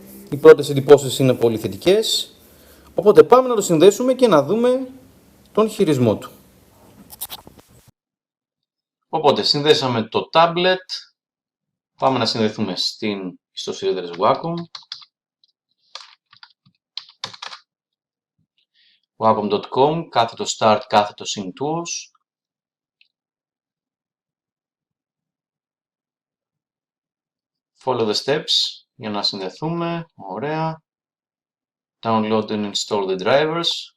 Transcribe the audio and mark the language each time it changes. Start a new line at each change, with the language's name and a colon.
Greek: Οι πρώτες εντυπώσεις είναι πολύ θετικές. Οπότε πάμε να το συνδέσουμε και να δούμε τον χειρισμό του. Οπότε συνδέσαμε το tablet. Πάμε να συνδεθούμε στην ιστοσελίδα της Wacom. Wacom.com, κάθετο Start, κάθετο SyncTools.
English: Follow the steps
Greek: για να συνδεθούμε. Ωραία.
English: Download and install the drivers.